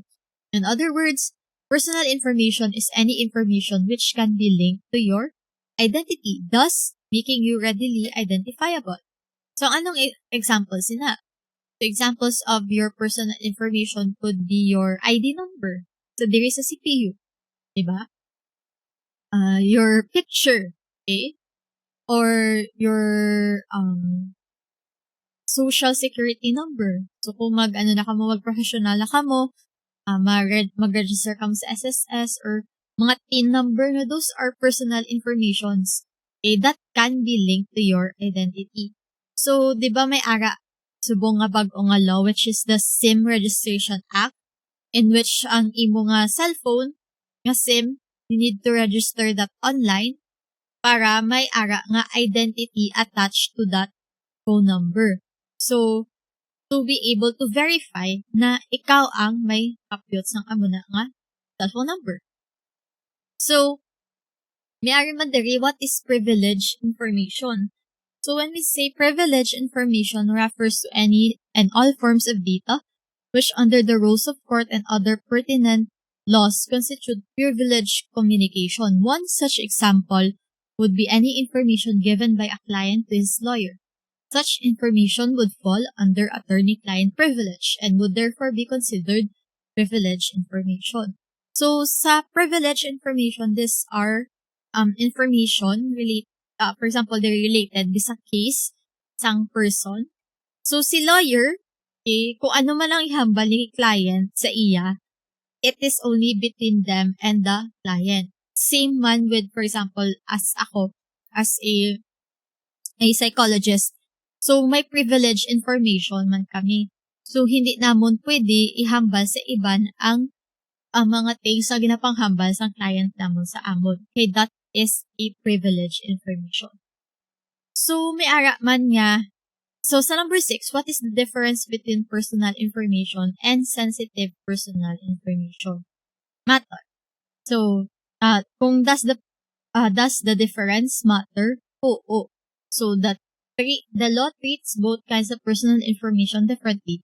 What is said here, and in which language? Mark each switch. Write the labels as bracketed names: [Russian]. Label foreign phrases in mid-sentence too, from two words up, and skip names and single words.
[English] In other words, personal information is any information which can be linked to your identity, thus making you readily identifiable. [Hiligaynon] So, anong examples sina? [English] So, examples of your personal information could be your ID number. So, [Hiligaynon] diri sa CPU. Diba? [English] Your picture. Okay? Or your social security number. So, [Hiligaynon] kung mag-professional na ka mo, mag-register ka mo sa [English] SSS or mga TIN number na those are personal informations that can be linked to your identity. So, [Hiligaynon] di ba may subong nga bag-o nga law [English] which is the SIM Registration Act in which [Hiligaynon] ang imo nga cellphone nga SIM, [English] you need to register that online [Hiligaynon] para may nga [English] identity attached to that phone number. [Hiligaynon] So, [English] to be able to verify [Hiligaynon] na ikaw ang may kapyot ng amuna nga cellphone number. So, may man diri, [English] what is privileged information? So, when we say privileged information refers to any and all forms of data which under the rules of court and other pertinent laws constitute privileged communication. One such example would be any information given by a client to his lawyer. Such information would fall under attorney-client privilege and would therefore be considered privileged information. So, sa privileged information, these are information for example, they're related sa case sang person. [Hiligaynon] So, si lawyer, kung ano man ang ihambal ni client sa iya, [English] it is only between them and the client. Same man with, for example, as ako, as a psychologist. [Hiligaynon] So, may privileged information man kami. So, hindi namon pwede ihambal sa iban ang mga things na ginapanghambal sa client namon sa amon. [English] Okay, that is a privileged information. So, [Hiligaynon] may man nga. [English] So, sa number 6, what is the difference between personal information and sensitive personal information? Matter. So, kung does the difference matter? [Hiligaynon] Oo. [English] So, that the law treats both kinds of personal information differently.